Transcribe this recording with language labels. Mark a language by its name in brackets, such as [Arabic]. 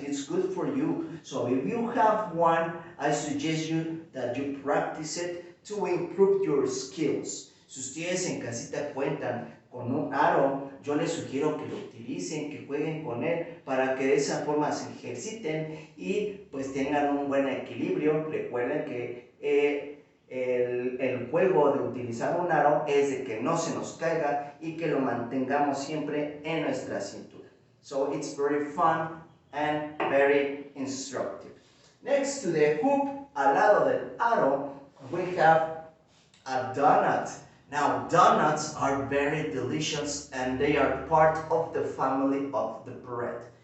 [English] It's good for you. So if you have one, I suggest you that you practice it to improve your skills. [Spanish] Si ustedes en casita cuentan con un aro, yo les sugiero que lo utilicen, que jueguen con él para que de esa forma se ejerciten y pues tengan un buen equilibrio. Recuerden que el juego de utilizar un aro es de que no se nos caiga y que lo mantengamos siempre en nuestra cintura. [English] So it's very fun and very instructive. Next to the hoop, [Spanish] al lado del aro, [English] we have a donut. Now, donuts are very delicious and they are part of the family of the bread.